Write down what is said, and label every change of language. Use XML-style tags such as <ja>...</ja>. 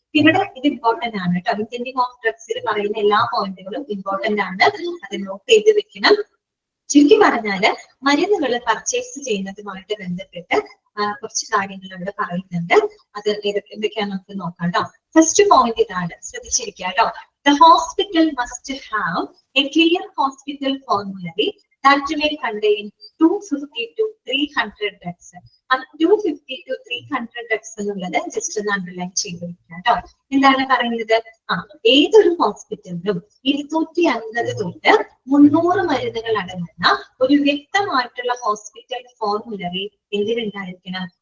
<ml>ഇവിടെ ഇത് ഇമ്പോർട്ടന്റ് ആണ് കേട്ടോ. ഇന്റന്റിങ് ഓഫ് ഡ്രഗ്സിൽ പറയുന്ന എല്ലാ പോയിന്റുകളും ഇമ്പോർട്ടന്റ് ആണ്, അത് നോട്ട് ചെയ്ത് വെക്കണം. ചുരുക്കി പറഞ്ഞാല് മരുന്നുകൾ പർച്ചേസ് ചെയ്യുന്നതുമായിട്ട് ബന്ധപ്പെട്ട് കുറച്ച് കാര്യങ്ങൾ ഇവിടെ പറയുന്നുണ്ട്. അത് എന്തൊക്കെയാ നമുക്ക് നോക്കാം കേട്ടോ. ഫസ്റ്റ് പോയിന്റ് ഇതാണ്, ശ്രദ്ധിച്ചിരിക്കുക കേട്ടോ.</ml> <en>The hospital must have a clear hospital formulary that may contain 250 to 300 drugs. 250 to 300 drugs</en> <ml>എന്നുള്ളത് ജസ്റ്റ് ഒന്ന് അണ്ടർലൈൻ ചെയ്ത് വെക്കാം കേട്ടോ. എന്താണ് പറയുന്നത്? ഏതൊരു ഹോസ്പിറ്റലിലും 250 തൊട്ട് 300 മരുന്നുകൾ അടങ്ങുന്ന ഒരു വ്യക്തമായിട്ടുള്ള ഹോസ്പിറ്റൽ ഫോർമുലറി എന്തിനുണ്ടായിരിക്കണം?</ml>